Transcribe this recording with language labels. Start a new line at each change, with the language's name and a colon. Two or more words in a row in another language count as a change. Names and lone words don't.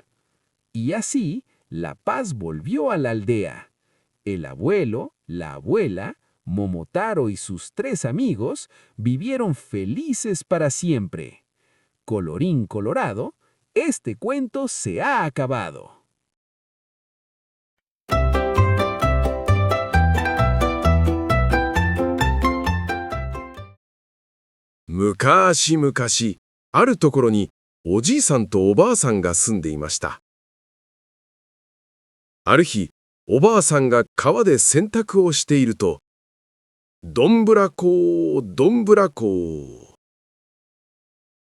Spanish: Y así, la paz volvió a la aldea. El abuelo, la abuela, Momotaro y sus 3 amigos vivieron felices para siempre. Colorín colorado, este cuento se ha acabado.
Japanese: Mukashi, あるところにおじいさんとおばあさんが住んでいました。ある日、おばあさんが川で洗濯をしていると、どんぶらこ、どんぶらこ。